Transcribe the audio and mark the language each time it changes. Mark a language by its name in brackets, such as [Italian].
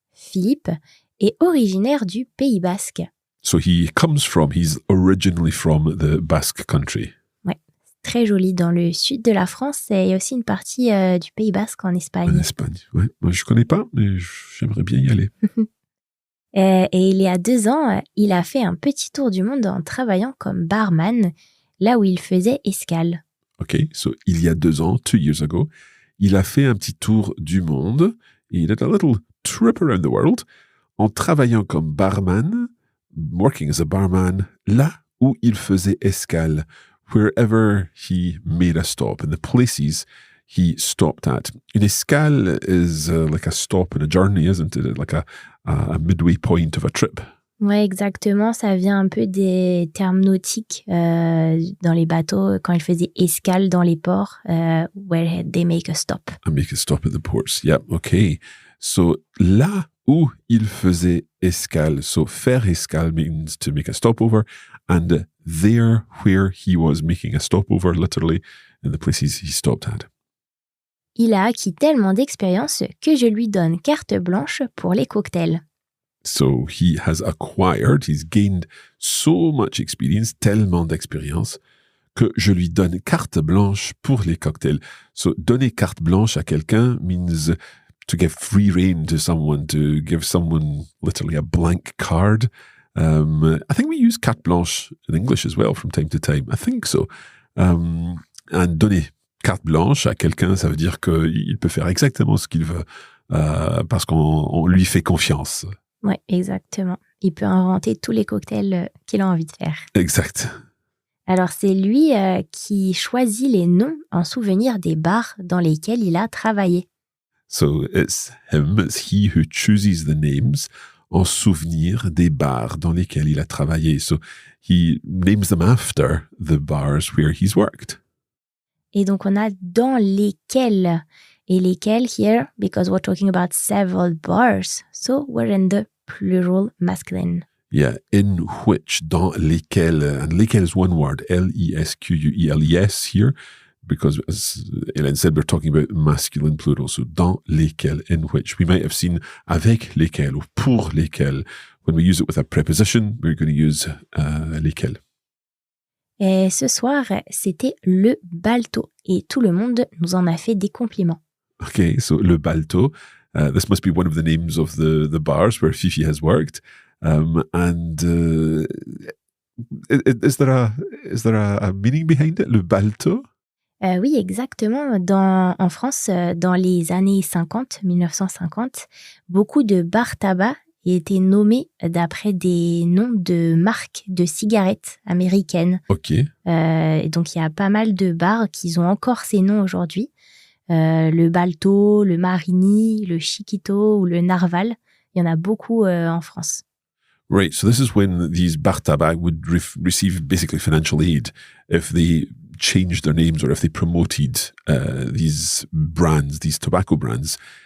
[French] Philippe, est originaire du Pays Basque. [English] So he's originally from the Basque country. [French] Ouais, très joli. Dans le sud de la France, il y a aussi une partie du Pays Basque en Espagne. En Espagne, ouais. Moi, je connais pas, mais j'aimerais bien y aller. Et il y a 2 ans, il a fait un petit tour du monde en travaillant comme barman, là où il faisait escale. OK, so il y a 2 ans, [English] 2 years ago, [French] il a fait un petit tour du monde. [English] He did a little trip around the world [French] en travaillant comme barman, [English] working as a barman, [French] là où il faisait escale, [English] wherever he made a stop, in the places he stopped at. [French] Une escale [English] is like a stop in a journey, isn't it? Like a midway point of a trip. [French] Ouais, exactement. Ça vient un peu des termes nautiques dans les bateaux, quand ils faisaient escale dans les ports, [English] where they make a stop. And make a stop at the ports. Yeah, okay. [French] So, là où il faisait escale. [English] So, [French] faire escale [English] means to make a stopover. And there where he was making a stopover, literally, in the places he stopped at. [French] Il a acquis tellement d'expérience que je lui donne carte blanche pour les cocktails. [English] So, he's gained so much experience, [French] tellement d'expérience, que je lui donne carte blanche pour les cocktails. [English] So, [French] donner carte blanche à quelqu'un [English] means to give free rein to someone, to give someone literally a blank card. I think we use carte blanche in English as well from time to time. I think so. [French] And donner carte blanche à quelqu'un, ça veut dire qu'il peut faire exactement ce qu'il veut parce qu'on lui fait confiance. Oui, exactement. Il peut inventer tous les cocktails qu'il a envie de faire. Exact. Alors, c'est lui qui choisit les noms en souvenir des bars dans lesquels il a travaillé. [English] So it's he who chooses the names [French] en souvenir des bars dans lesquels il a travaillé. [English] So he names them after the bars where he's worked. [French] Et donc, on a dans lesquels. [English] Et lesquels here, because we're talking about several bars, so we're in the plural masculine. Yeah, in which, [French] dans lesquels, [English] and lesquels is one word, L-E-S-Q-U-E-L-E-S here, because as Hélène said, we're talking about masculine plural, so dans lesquels, in which. We might have seen [French] avec lesquels [English] or [French] pour lesquels. [English] When we use it with a preposition, we're going to use lesquels. [French] Et ce soir, c'était le balto, et tout le monde nous en a fait des compliments. [English] Okay, so [French] le balto, [English] this must be one of the names of the bars where Fifi has worked. Is there a meaning behind it, [French] le balto? Oui, exactement. En France, dans les années 1950, beaucoup de bars tabac étaient nommés d'après des noms de marques de cigarettes américaines. OK. Et donc, il y a pas mal de bars qui ont encore ces noms aujourd'hui. Le Balto, le Marini, le Chiquito ou le Narval. Il y en a beaucoup en France. [English] Right, so this is when these bar tabac would receive basically financial aid if they changed their names or if they promoted these brands, these tobacco brands.